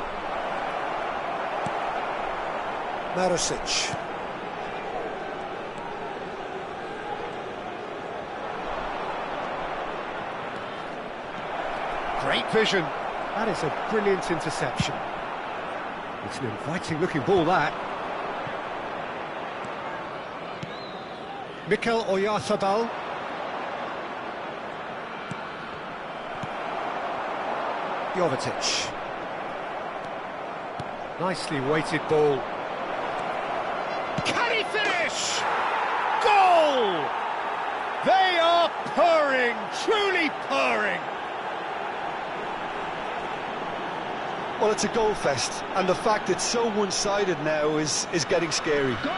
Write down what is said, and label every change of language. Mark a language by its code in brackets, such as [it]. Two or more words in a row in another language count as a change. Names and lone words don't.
[en] Marosic. Great vision. That is a brilliant interception. It's an inviting looking ball, that. Mikel Oyarzabal. Jovetic. Nicely weighted ball. Can he finish? Goal! They are purring, truly purring. Well, it's a goal fest, and the fact it's so one-sided now is getting scary.